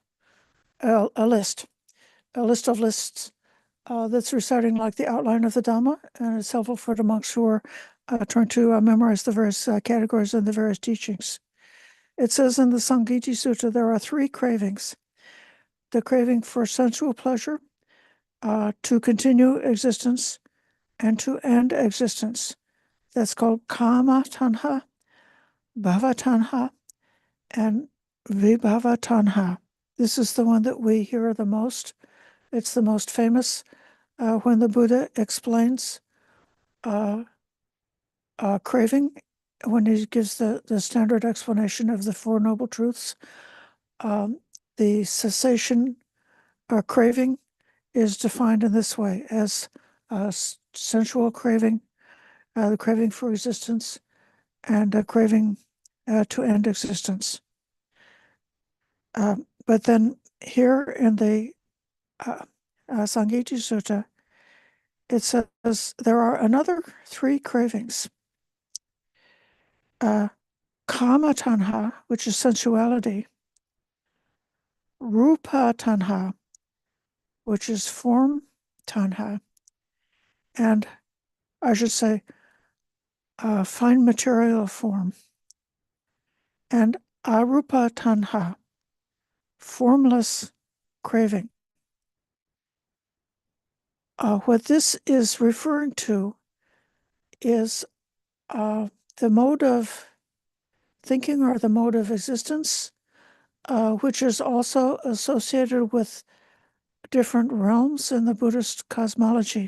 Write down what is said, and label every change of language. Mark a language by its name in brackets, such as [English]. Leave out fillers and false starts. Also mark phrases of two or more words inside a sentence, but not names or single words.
[English] a list of lists that's reciting like the outline of the Dhamma, and it's helpful for the monks who are trying to memorize the various categories and the various teachings. It says in the Sangiti Sutta there are three cravings: the craving for sensual pleasure, to continue existence, and to end existence. That's called [Pali] kama tanha, bhava tanha, [English] and [Pali] vibhava tanha. [English] This is the one that we hear the most. It's the most famous when the Buddha explains craving, when he gives the standard explanation of the Four Noble Truths. The cessation craving is defined in this way as sensual craving, the craving for existence, and a craving to end existence. But then here in the Sangiti Sutta, it says there are another three cravings. [Pali] Kama tanha, [English] which is sensuality; [Pali] rupa tanha, [English] which is form tanha; and I should say fine material form, and [Pali] arupa tanha, [English] formless craving. What this is referring to is the mode of thinking or the mode of existence, which is also associated with different realms in the Buddhist cosmology.